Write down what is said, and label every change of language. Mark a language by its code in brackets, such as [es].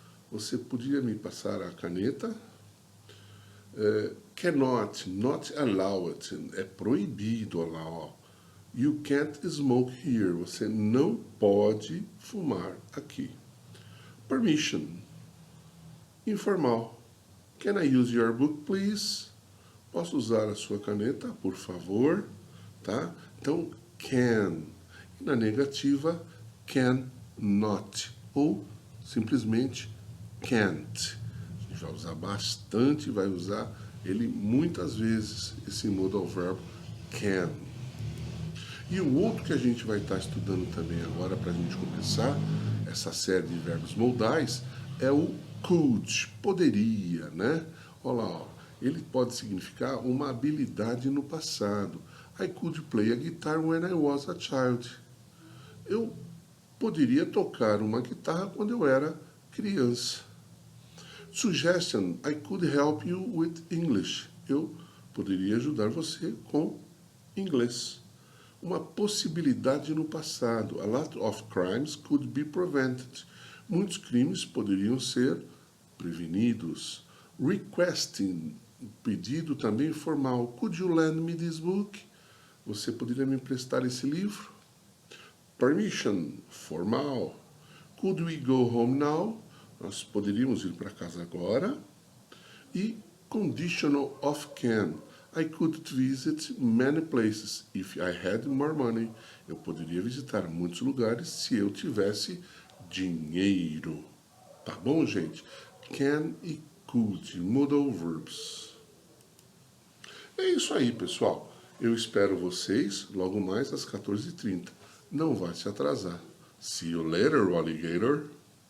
[pt] Você podia me passar a caneta? [en] Cannot, not allowed. [pt] É proibido [en] allow. You can't smoke here. [pt] Você não pode fumar aqui. [en] Permission. Informal. Can I use your book, please? [pt] Posso usar a sua caneta, por favor? Tá? Então, can. E na negativa, cannot. Ou simplesmente can't. A gente vai usar bastante, vai usar ele muitas vezes, esse modal verbo can. E o outro que a gente vai estar estudando também agora, para a gente começar essa série de verbos modais, é o could, poderia, né? Olha lá, ó. Ele pode significar uma habilidade no passado. [en] I could play a guitar when I was a child. [pt] Eu poderia tocar uma guitarra quando eu era criança. [en] Suggestion, I could help you with English. [pt] Eu poderia ajudar você com inglês. Uma possibilidade no passado. [en] A lot of crimes could be prevented. [pt] Muitos crimes poderiam ser prevenidos. Requesting, pedido também formal. [en] Could you lend me this book? [pt] Você poderia me emprestar esse livro? [en] Permission, formal. Could we go home now? [pt] Nós poderíamos ir para casa agora. E conditional of can. [en] I could visit many places if I had more money. [pt] Eu poderia visitar muitos lugares se eu tivesse dinheiro. Tá bom, gente? Can e could, modal verbs. É isso aí, pessoal. Eu espero vocês logo mais às 14h30. Não vai se atrasar. [en] See you later, alligator.